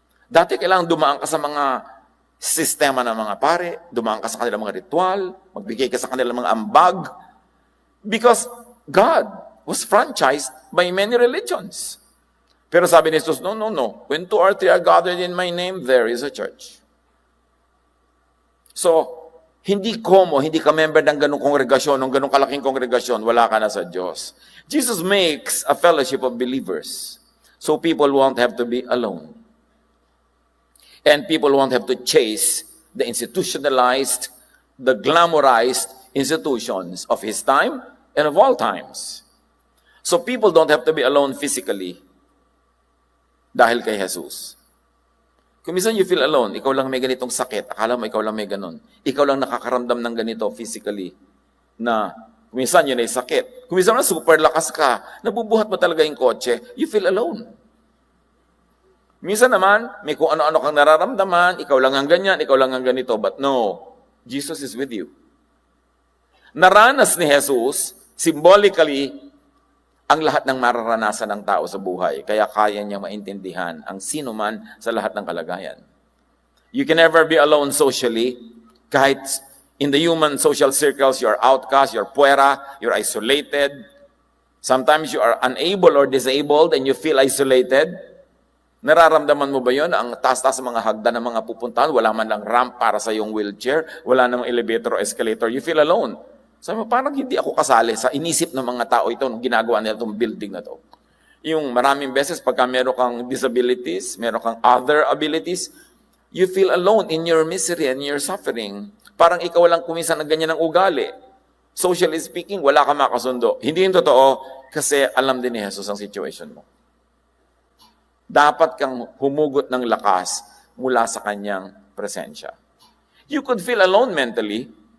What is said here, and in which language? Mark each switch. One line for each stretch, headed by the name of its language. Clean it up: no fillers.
Filipino: Dati kailangan dumaan ka sa mga sistema ng mga pare, dumaan ka sa kanilang mga ritual, magbigay ka sa kanilang mga ambag.
English: Because God was franchised by many religions.
Filipino: Pero sabi ni Jesus,
English: no. When 2 or 3 are gathered in my name, there is a church.
Filipino: So, hindi ka member ng ganong kongregasyon, ng ganong kalaking kongregasyon, wala ka na sa Diyos.
English: Jesus makes a fellowship of believers. So people won't have to be alone. And people won't have to chase the institutionalized, the glamorized institutions of his time and of all times. So people don't have to be alone physically
Filipino: dahil kay
English: Jesus.
Filipino: Kung minsan
English: you feel alone,
Filipino: ikaw lang may ganitong sakit, akala mo ikaw lang may ganon. Ikaw lang nakakaramdam ng ganito physically na minsan yun ay sakit. Kung minsan na super lakas ka, nabubuhat mo talaga yung kotse,
English: you feel alone.
Filipino: Minsan naman, may kung ano-ano kang nararamdaman, ikaw lang ang ganyan, ikaw lang ang ganito.
English: But no, Jesus is with you.
Filipino: Naranas ni Jesus, symbolically, ang lahat ng mararanasan ng tao sa buhay. Kaya kaya niya maintindihan ang sino man sa lahat ng kalagayan.
English: You can never be alone socially. Kahit in the human social circles, you're outcast, you're puera, you're isolated. Sometimes you are unable or disabled and you feel isolated.
Filipino: Nararamdaman mo ba yun? Ang taas-taas ng mga hagdan ng mga pupuntahan, wala man lang ramp para sa iyong wheelchair, wala namang elevator o escalator,
English: you feel alone.
Filipino: Sabi mo, parang hindi ako kasali sa inisip ng mga tao ito nung ginagawa nila itong building na to. Yung maraming beses, pagka meron kang
English: disabilities,
Filipino: meron kang
English: other abilities, you feel alone in your misery and your suffering.
Filipino: Parang ikaw lang kuminsan na ganyan ang ugali. Socially speaking, wala ka makasundo. Hindi yung totoo kasi alam din ni Jesus ang situation mo. Dapat kang humugot ng lakas mula sa kanyang presensya.
English: You could feel alone mentally.